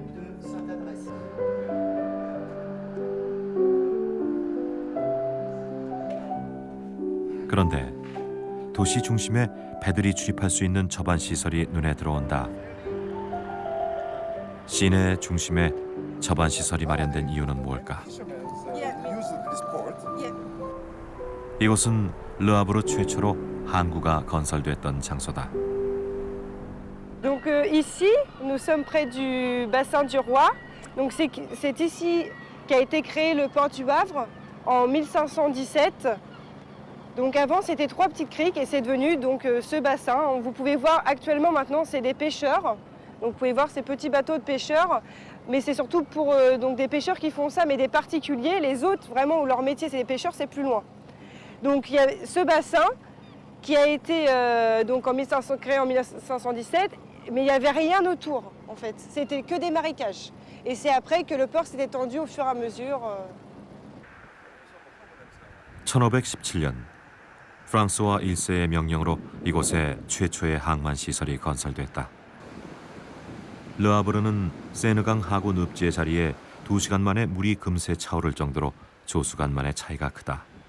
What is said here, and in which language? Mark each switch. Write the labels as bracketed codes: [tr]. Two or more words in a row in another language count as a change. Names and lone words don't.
[ko] 그런데 도시 중심에 배들이 출입할 수 있는 저반 시설이 눈에 들어온다. 시내 중심에 저반 시설이 마련된 이유는 뭘까? 이곳은 르아브르 최초로 항구가 건설됐던 장소다. [fr] Donc ici, nous sommes près du bassin du Roi. Donc c'est ici qu'a été créé le port du Havre en 1517. Donc avant c'était 3 petites criques et c'est devenu donc ce bassin. Vous pouvez voir actuellement maintenant c'est des pêcheurs. Donc vous pouvez voir ces petits bateaux de pêcheurs, mais c'est surtout pour donc des pêcheurs qui font ça, mais des particuliers. Les autres vraiment où leur métier c'est des pêcheurs, c'est plus loin. Donc il y a ce bassin qui a été donc créé en 1517, mais il n'y avait rien autour en fait. C'était que des marécages. Et c'est après que le port s'est étendu au fur et à mesure. [ko] 1517년 프랑스와 1세의 명령으로 이곳에 최초의 항만 시설이 건설됐다. 르아브르는 세느강 하구 늪지의 자리에 2시간 만에 물이 금세 차오를 정도로 조수간만의 차이가 크다.